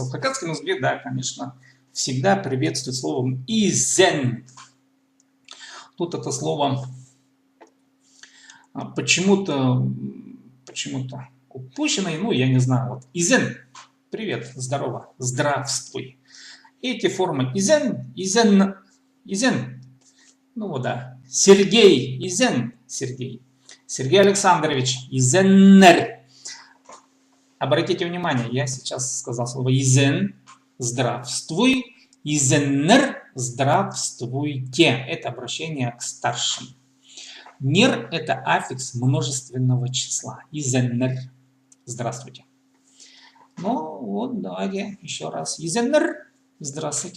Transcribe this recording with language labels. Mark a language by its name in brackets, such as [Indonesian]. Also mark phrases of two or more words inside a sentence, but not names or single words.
[Russian] В хакасском языке, да, конечно, всегда приветствует словом «изен». Тут это слово почему-то упущено, ну, я не знаю, вот «изен» – привет, здорово, здравствуй. Эти формы [Khakas] «изен», «изен», «изен», [Russian] ну вот да, Сергей, «изен», Сергей, Сергей Александрович, «изеннер». Обратите внимание, я сейчас сказал слово «изен», здравствуй, «изеннер», здравствуйте. Это обращение к старшим. Нер – это аффикс множественного числа. Изеннер. Здравствуйте. Ну вот, давайте еще раз. Изеннер. Здравствуйте.